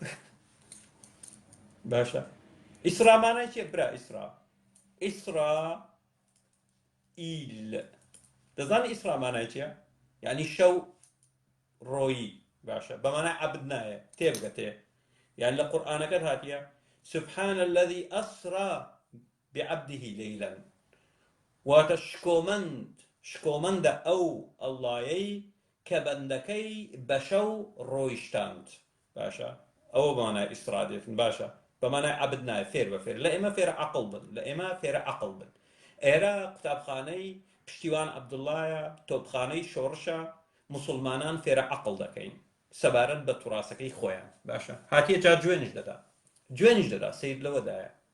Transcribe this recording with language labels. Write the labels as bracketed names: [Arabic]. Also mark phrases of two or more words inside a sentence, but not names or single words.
[Central Kurdish] باشە ئیسرا مانای چیە برا ئیسرائیل دەزانی ئیسرا مانای چیە یعنی شەو ڕۆیی باشە بەمانای عەبد نایە تێبگە تێ یعنی لە قورئانەکەت هاتیە [Arabic] سبحان الذي أسرى بعبده ليلا [Central Kurdish] واتە شکۆمەندە ئەو ئەڵڵایەی کە بەندەکەی بە شەو ڕۆیشتاند باشە ئەوە بەمانای ئیسرا دێتن باشە بەمانای عەبد نایە فێر بە فێر لە ئێمە فێرە عەقڵ بن لە ئێمە فێرە عەقڵ بن ئێرە قوتابخانەی پشتیوان عەبدوڵڵایە تۆپخانەی شۆڕشە موسڵمانان فێرە عەقڵ دەکەین سەبارەت بە توڕاسەکەی خۆیان باشە هاتیە جا جوێنیش دەدا سەیر لەوەدایە